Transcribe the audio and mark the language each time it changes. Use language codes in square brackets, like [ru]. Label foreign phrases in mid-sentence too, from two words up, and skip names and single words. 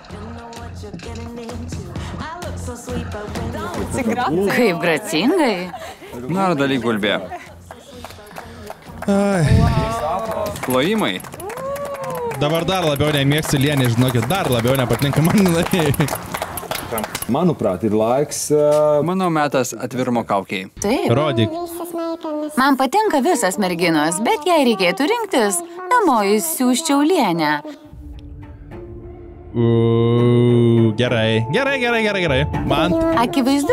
[lt] Kaip gracingai. Nardalį gulbė. Plojimai. Dabar dar labiau nemėgstu Lienį, žinokit, dar labiau nepatinka man. [lv] Manuprāt, ir laiks. [lt] Mano metas atvirumo kaukiai. Taip. Rodyk. Man patinka visas merginos, bet jei reikėtų rinktis, namo įsiųsčiau Lienę. Gerai. Man Akivaizdu,